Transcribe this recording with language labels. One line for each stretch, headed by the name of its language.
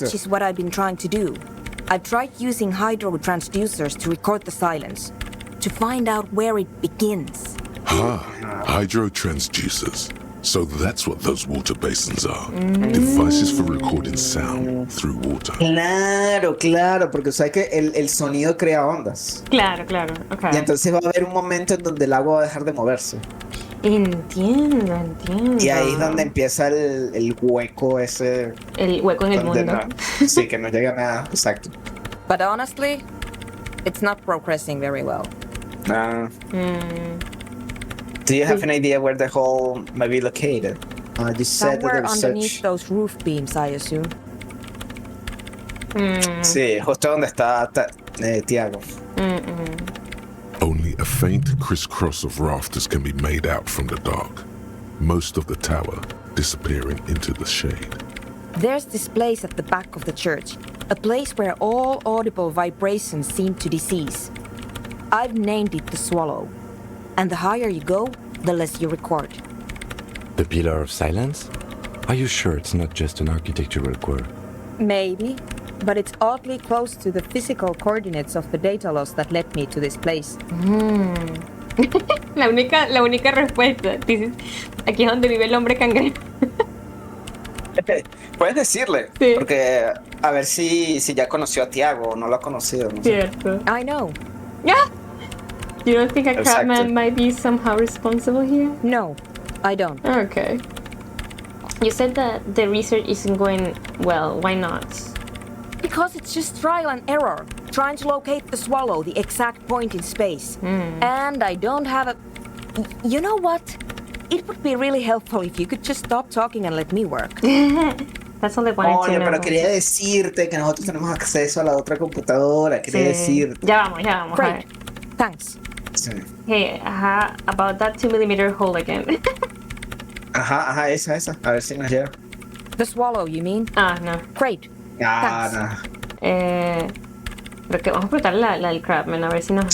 English: Which is what I've been trying to do. I've tried using hydro transducers to record the silence, to find out where it begins. Hydro transducers. So that's what those water basins are. Devices for recording sound through water.
Spanish: Claro, porque sabes que el sonido crea ondas. Claro, okay. Y entonces va a haber un momento en donde el agua va a dejar de moverse. Entiendo. Y ahí es donde empieza el hueco ese. El hueco en el mundo. Sí, que no llega a nada, exacto.
English: But honestly, it's not progressing very well. Do you have an idea where the hole may be located? You said Somewhere that underneath those roof beams, I assume.
Spanish: Sí, justo donde está Tiago.
English: Only a faint crisscross of rafters can be made out from the dark, most of the tower disappearing into the shade. There's this place at the back of the church, a place where all audible vibrations seem to cease. I've named it the Swallow, and the higher you go, the less you record. The Pillar of Silence? Are you sure it's not just an architectural quirk? Maybe, but it's oddly close to the physical coordinates of the data loss that led me to this place.
Spanish: La única respuesta. Dices, aquí es donde vive el hombre cangrejo. Puedes decirle, sí. Porque a ver si ya conoció a Tiago o no lo ha conocido. No Cierto.
English: I know. Yeah. You don't think a crabman might be somehow responsible here? No, I don't. Okay. You said that the research isn't going well. Why not? Because it's just trial and error, trying to locate the Swallow, the exact point in space. And I don't have a... You know what? It would be really helpful if you could just stop talking and let me work. That's all I wanted to know.
Spanish: Pero quería decirte que nosotros tenemos acceso a la otra computadora. Quería decirte. Ya vamos.
English: Great. Thanks.
Spanish: Sí.
English: Hey, about that 2mm hole again.
Spanish: Ajá, esa. A ver si nos llega.
English: The Swallow, you mean? No. Great. No.
Spanish: Pero que vamos a explotar la del Crabman, a ver si nos